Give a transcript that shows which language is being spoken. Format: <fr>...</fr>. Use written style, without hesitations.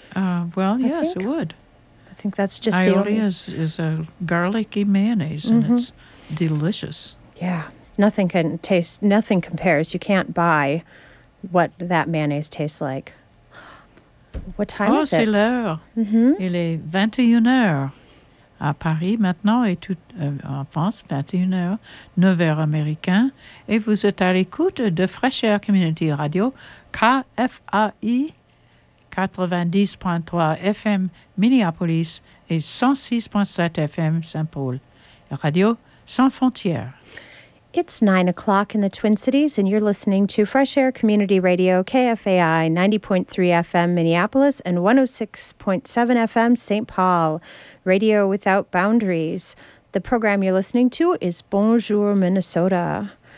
<en>It would. I think that's just Aioli is a garlicky mayonnaise, mm-hmm. and it's delicious. Yeah. Nothing compares. You can't buy what that mayonnaise tastes like. What time is it?</en> <fr>Oh, c'est l'heure. Mm-hmm. Il est 21h. À Paris maintenant et en France, 21h, 9h américain. Et vous êtes à l'écoute de Fresh Air Community Radio, KFAI 90.3 FM Minneapolis et 106.7 FM Saint-Paul. Radio sans frontières.</fr> <en>It's 9:00 in the Twin Cities, and you're listening to Fresh Air Community Radio, KFAI 90.3 FM Minneapolis and 106.7 FM St. Paul, Radio Without Boundaries. The program you're listening to is Bonjour Minnesota.</en>